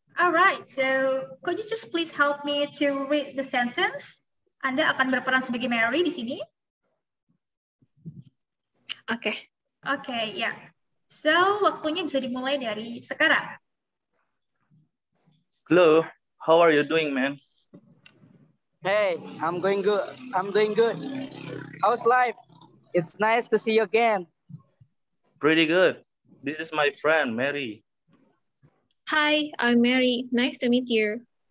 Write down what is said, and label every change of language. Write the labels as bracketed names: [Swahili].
[English] All right, so could you just please help me to read the sentence? [Indonesian] Anda akan berperan sebagai Mary di sini. [English] Okay. Okay, [Indonesian] ya. [English] Yeah. So, [Indonesian] waktunya bisa dimulai dari sekarang. [English] Hello, how are you doing, man? Hey, I'm doing good. How's life? It's nice to see you again. Pretty good. This is my friend, Mary. Hi, I'm Mary. Nice to meet you.